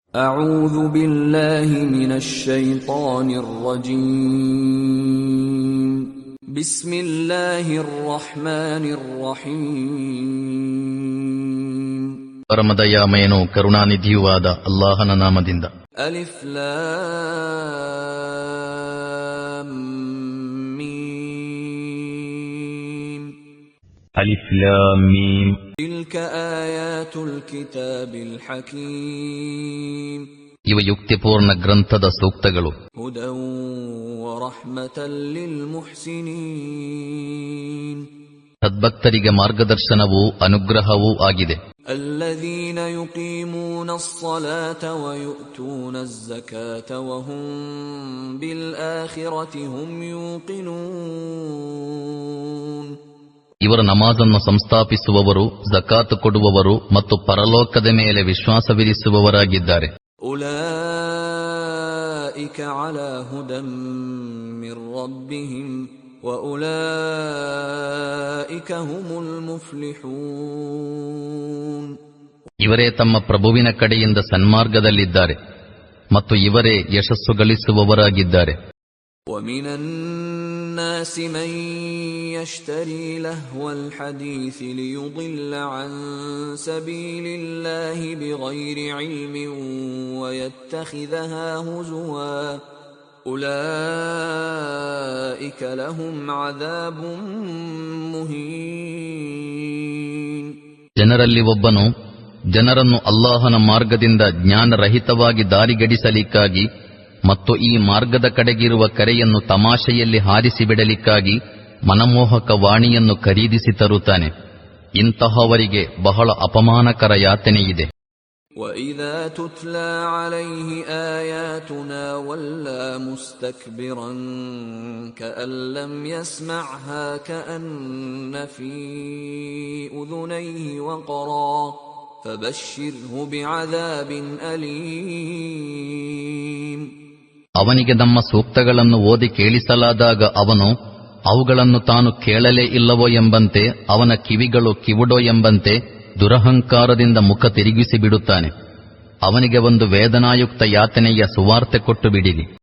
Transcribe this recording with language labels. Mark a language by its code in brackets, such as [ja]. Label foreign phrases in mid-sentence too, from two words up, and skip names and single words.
[ar] أعوذ بالله من الشيطان الرجيم بسم الله الرحمن الرحيم [kn] ಪರಮದಯಾಮಯನೂ ಕರುಣಾನಿಧಿಯೂ ಆದ ಅಲ್ಲಾಹನ ನಾಮದಿಂದ. [ar] ألف لام ميم. ألف لام ميم. تلك آيات الكتاب الحكيم. [kn] ಇವ ಯುಕ್ತಿಪೂರ್ಣ ಗ್ರಂಥದ ಸೂಕ್ತಗಳು. [ar] هدى و رحمة للمحسنين. [kn] ಸದ್ಭಕ್ತರಿಗೆ ಮಾರ್ಗದರ್ಶನವೂ ಅನುಗ್ರಹವೂ ಆಗಿದೆ. [ar] الذين يقيمون الصلاة ويؤتون الزكاة وهم بالآخرة هم يوقنون. [kn] ಇವರು ನಮಾಜನ್ನು ಸಂಸ್ಥಾಪಿಸುವವರು, ಜಕಾತ್ ಕೊಡುವವರು ಮತ್ತು ಪರಲೋಕದ ಮೇಲೆ ವಿಶ್ವಾಸವಿರಿಸುವವರಾಗಿದ್ದಾರೆ. [ar] أولئك على هدى من ربهم وأولئك هم المفلحون. [kn] ಇವರೇ ತಮ್ಮ ಪ್ರಭುವಿನ ಕಡೆಯಿಂದ ಸನ್ಮಾರ್ಗದಲ್ಲಿದ್ದಾರೆ ಮತ್ತು ಇವರೇ ಯಶಸ್ಸು ಗಳಿಸುವವರಾಗಿದ್ದಾರೆ. [ar] ومن الناس من يشتري لهو الحديث ليضل عن سبيل الله بغير علم ويتخذها هزوا أولئك لهم عذاب مهين. [kn] ಜನರಲ್ಲಿ ಒಬ್ಬನು ಜನರನ್ನು ಅಲ್ಲಾಹನ ಮಾರ್ಗದಿಂದ ಜ್ಞಾನರಹಿತವಾಗಿ ದಾರಿಗಡಿಸಲಿಕ್ಕಾಗಿ ಮತ್ತು ಈ ಮಾರ್ಗದ ಕಡೆಗಿರುವ ಕರೆಯನ್ನು ತಮಾಷೆಯಲ್ಲಿ ಹಾರಿಸಿಬಿಡಲಿಕ್ಕಾಗಿ ಮನಮೋಹಕ ವಾಣಿಯನ್ನು ಖರೀದಿಸಿ ತರುತ್ತಾನೆ. ಇಂತಹವರಿಗೆ ಬಹಳ ಅಪಮಾನಕರ ಯಾತನೆಯಿದೆ. [ar] وَإِذَا تُتْلَى عَلَيْهِ آيَاتُنَا وَلَّى مُسْتَكْبِرًا كَأَن لَّمْ يَسْمَعْهَا كَأَنَّ فِي أُذُنَيْهِ وَقْرًا فَبَشِّرْهُ بِعَذَابٍ أَلِيمٍ. [kn] ಅವನಿಗೆ ನಮ್ಮ ಸೂಕ್ತಗಳನ್ನು ಓದಿ ಕೇಳಿಸಲಾದಾಗ ಅವನು ಅವುಗಳನ್ನು ತಾನು ಕೇಳಲೇ ಇಲ್ಲವೋ ಎಂಬಂತೆ, ಅವನ ಕಿವಿಗಳು ಕಿವುಡೋ ಎಂಬಂತೆ ದುರಹಂಕಾರದಿಂದ ಮುಖ ತಿರುಗಿಸಿ ಬಿಡುತ್ತಾನೆ. ಅವನಿಗೆ ಒಂದು ವೇದನಾಯುಕ್ತ ಯಾತನೆಯ ಸುವಾರ್ತೆ ಕೊಟ್ಟು ಬಿಡಿರಿ.